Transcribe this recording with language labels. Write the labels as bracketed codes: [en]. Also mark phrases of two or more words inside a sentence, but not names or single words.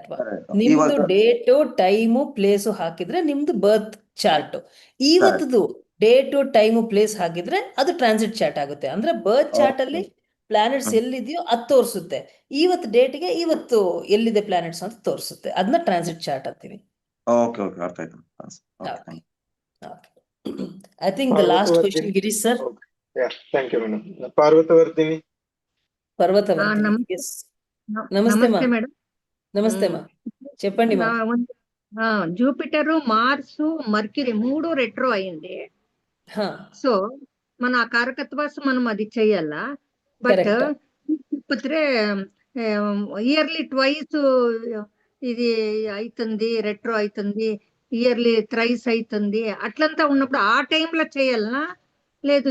[kn] ನಿಮ್ದು [en] date time place [kn] ಹಾಕಿದ್ರೆ ನಿಮ್ದು [en] birth chart. [kn] ಇವತ್ತದು [en] date time place [kn] ಹಾಕಿದ್ರೆ ಅದು [en] transit chart [kn] ಆಗುತ್ತೆ. ಅಂದ್ರೆ [en] birth chart [kn] ಅಲ್ಲಿ ಪ್ಲಾನೆಟ್ಸ್ ಎಲ್ಲಿದೆಯೋ ಅದು ತೋರಿಸುತ್ತೆ. ಇವತ್ತು ಡೇಟ್ಗೆ ಇವತ್ತು ಎಲ್ಲಿದೆ ಪ್ಲಾನೆಟ್ಸ್ ಅಂತ ತೋರಿಸುತ್ತೆ. ಅದನ್ನ [en] transit chart [kn] ಅಂತೀವಿ. ಓಕೆ ಅರ್ಥ ಆಯ್ತು. [en] I think the last question, Girish sir. Yeah, thank you, madam. Parvatavardhini. Yes. [te] Namaste ma. Namaste ma. చెప్పండి మా. జూపిటర్, మార్స్, మర్క్యూరీ 3 రెట్రో అయింది. సో మన కారకత్వాస్ మనం అది చెయ్యాలా. బట్ చెప్పితే [en] yearly twice [te] ఇది అవుతుంది, రెట్రో అవుతుంది, [en] yearly thrice [te] అవుతుంది, అట్లంతా ఉన్నప్పుడు ఆ టైంలో చేయాలనా లేదు?